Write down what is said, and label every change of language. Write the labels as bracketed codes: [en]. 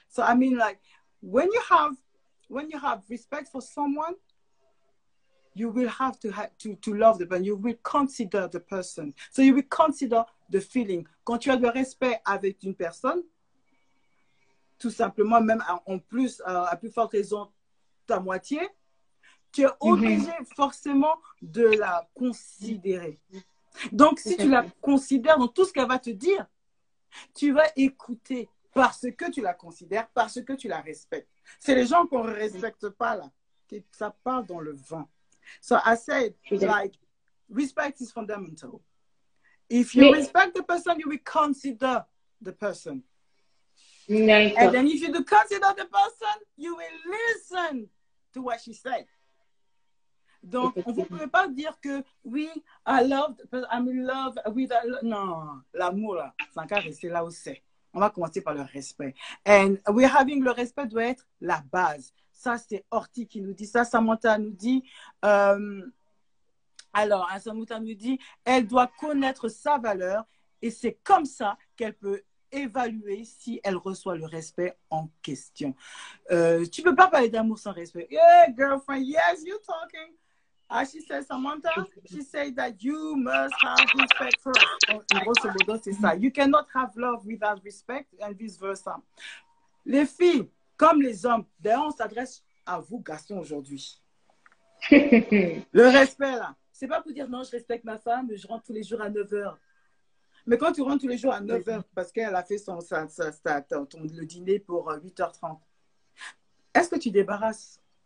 [en] So, I mean, like, when you have respect for someone, you will have to love the person. You will consider the person. So you will consider the feeling. [fr] Quand tu as de respect avec une personne, tout simplement, même en plus, à plus forte raison, ta moitié, tu es obligé forcément de la considérer. Donc, si tu la considères dans tout ce qu'elle va te dire, tu vas écouter parce que tu la considères, parce que tu la respectes. C'est les gens qu'on ne respecte pas là, ça part dans le vent. [en] So I said, like, respect is fundamental. If you respect the person, you will consider the person. And then if you do consider the person, you will listen to what she said. [fr] Donc, vous ne pouvez pas dire que, oui, [en] I'm in love with... [fr] Non, l'amour, là, ça va rester là où c'est. On va commencer par le respect. And le respect doit être la base. Ça, c'est Horty qui nous dit ça. Samantha nous dit, Samantha nous dit, elle doit connaître sa valeur et c'est comme ça qu'elle peut évaluer si elle reçoit le respect en question. Tu ne peux pas parler d'amour sans respect. [en] Yeah, girlfriend, yes, you're talking. As she said, Samantha, she said that you must have respect first. [fr] En grosso modo, c'est ça. [en] You cannot have love without respect and vice versa. [fr] Les filles, comme les hommes, d'ailleurs, on s'adresse à vous, garçons, aujourd'hui. Le respect, là, c'est pas pour dire non, je respecte ma femme, je rentre tous les jours à 9 h. Mais quand tu rentres tous les jours à 9 h, parce qu'elle a fait le dîner pour 8h30, est-ce que tu débarrasses?